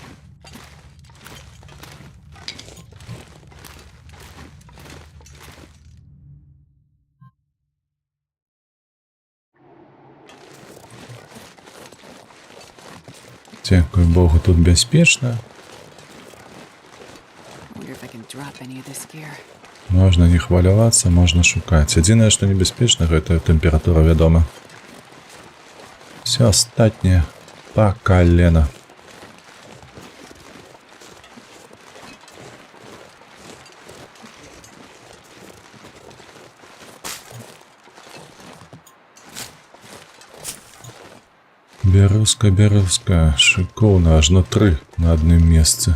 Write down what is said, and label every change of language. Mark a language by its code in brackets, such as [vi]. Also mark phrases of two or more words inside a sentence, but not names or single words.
[be] Дзякуй Богу, тут бяспечна. [en] Wonder if I can drop any of this gear. [be] Можна не хвалявацца, можна шукаць. Адзінае, што небяспечна, гэта тэмпература, вядома. Все астатняе па калена. Бярозка, шыкоўна, аж на 3 на адным месцы.